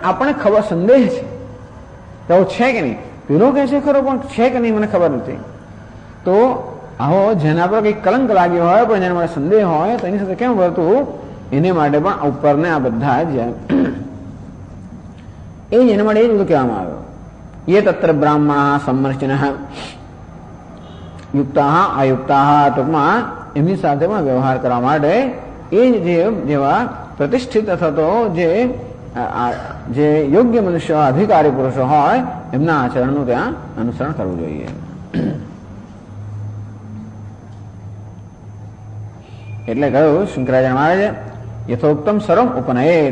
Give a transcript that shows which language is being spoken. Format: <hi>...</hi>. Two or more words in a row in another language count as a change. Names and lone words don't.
<gu>પણ આપણને ખબર સંદેહ છે તો છે કે નહીં, પેલો કહે છે ખરો પણ છે કે નહીં મને ખબર નથી. તો આવો જેના પર કંઈક કલંક લાગ્યો હોય પણ જેના માટે સંદેહ હોય તો એની સાથે કેમ વર્તવું એને માટે પણ ઉપરને આ બધા જ એના માટે એ જ બધું કહેવામાં આવ્યું.</gu> <sa>ये तत्र ब्राह्मण सम्मर्शिन युक्ता अयुक्ता</sa> <gu>टूंकમાં એમની સાથે પણ વ્યવહાર કરવા માટે એ જેવા પ્રતિષ્ઠિત અથવા તો જે યોગ્ય મનુષ્ય અધિકારી પુરુષો હોય એમના આચરણનું ત્યાં અનુસરણ કરવું જોઈએ. એટલે કહ્યું શંકરાચાર્ય મહારાજે</gu> <sa>યથોક્તમ સર્વમ ઉપનયેત.</sa>